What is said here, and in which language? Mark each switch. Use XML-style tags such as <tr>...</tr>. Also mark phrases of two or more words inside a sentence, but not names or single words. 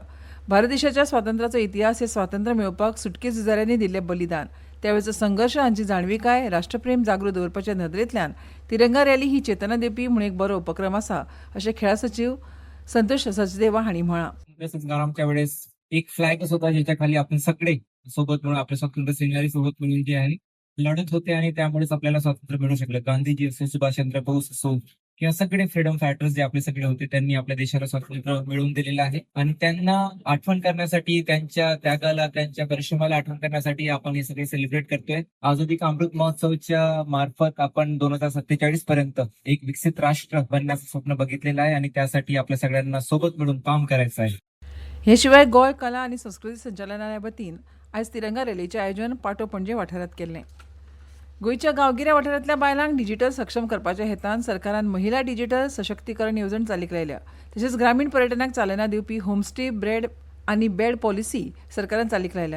<kok>भारत देशाच्या स्वातंत्र्याचो इतिहास हे स्वातंत्र्य मेळोवपाक सुटके झुजाऱ्यांनी दिल्लें बलिदान, त्यावेळचो संघर्श हांची जाणविकाय, राष्ट्रप्रेम जागृत दवरपाच्या नदरेंतल्यान तिरंगा रॅली ही चेतना दिवपी म्हूण एक बरो उपक्रम आसा अशें खेळा सचिव संतोष सचदेवा हांणी म्हळां.</kok> <mr>संस्कारांच्या वेळेस एक फ्लॅग होता ज्याच्या खाली आपण सगळे सोबत म्हणून आपल्या स्वातंत्र्य सेनानी सोबत म्हणून जे आहे लढत होते आणि त्यामुळेच आपल्याला स्वातंत्र्य मिळू शकलं. गांधीजी असो, सुभाषचंद्र बोस असो किंवा सगळे</mr> <en>freedom fighters</en> <mr>जे आपले सगळे होते त्यांनी आपल्या देशाला स्वातंत्र्य मिळवून दिलेलं आहे आणि त्यांना आठवण करण्यासाठी, त्यांच्या त्यागाला, त्यांच्या परिश्रमाला आठवण करण्यासाठी आपण हे सगळे सेलिब्रेट करतोय. आझादी का अमृत महोत्सवच्या मार्फत आपण 2047 पर्यंत एक विकसित राष्ट्र बनण्याचं स्वप्न बघितलेलं आहे आणि त्यासाठी आपल्या सगळ्यांना सोबत मिळून काम करायचं आहे.</mr> <kok>हे शिवाय गोंय कला आनी संस्कृती संचालनालया वतीन आयज तिरंगा रॅलीचें आयोजन पाटो पणजे वाठारांत केल्लें. गोंयच्या गांवगिऱ्या वाठारांतल्या बायलांक डिजिटल सक्षम करपाच्या हेतान सरकारान महिला डिजिटल सशक्तीकरण येवजण चालीक लायल्या. तशेंच ग्रामीण पर्यटनाक चालना दिवपी होमस्टे ब्रेड आनी बेड पॉलिसी सरकारान चालीक लायल्या.</kok>